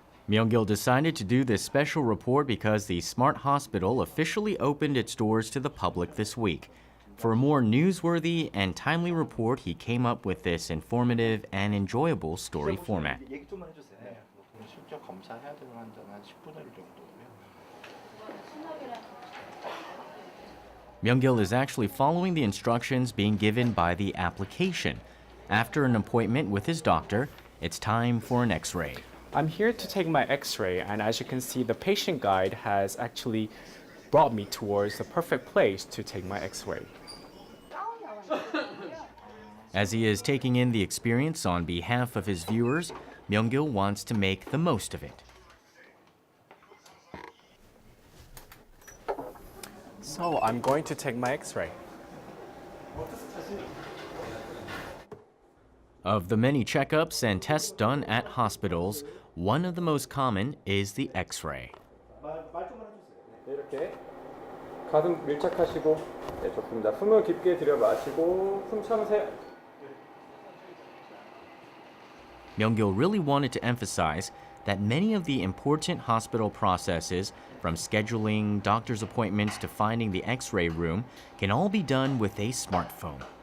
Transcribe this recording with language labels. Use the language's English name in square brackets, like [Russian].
[English] Myung-kil decided to do this special report because the Smart Hospital officially opened its doors to the public this week. For a more newsworthy and timely report, he came up with this informative and enjoyable story format. [Korean] 얘기 좀만 해주세요. 네. 실제 검사해야 되는 환자는 한 10분의 1 정도고요. [English] Myung-kil is actually following the instructions being given by the application. After an appointment with his doctor, it's time for an X-ray. I'm here to take my X-ray, and as you can see, the patient guide has actually brought me towards the perfect place to take my X-ray. As he is taking in the experience on behalf of his viewers, Myung-kil wants to make the most of it. So I'm going to take my X-ray. Of the many checkups and tests done at hospitals, one of the most common is the X-ray. [Korean] 네, 이렇게 가슴 밀착하시고, 네, 좋습니다. 숨을 깊게 들여 마시고 숨 참으세요. [English] Myung-kil really wanted to emphasize that many of the important hospital processes, from scheduling doctor's appointments to finding the X-ray room, can all be done with a smartphone.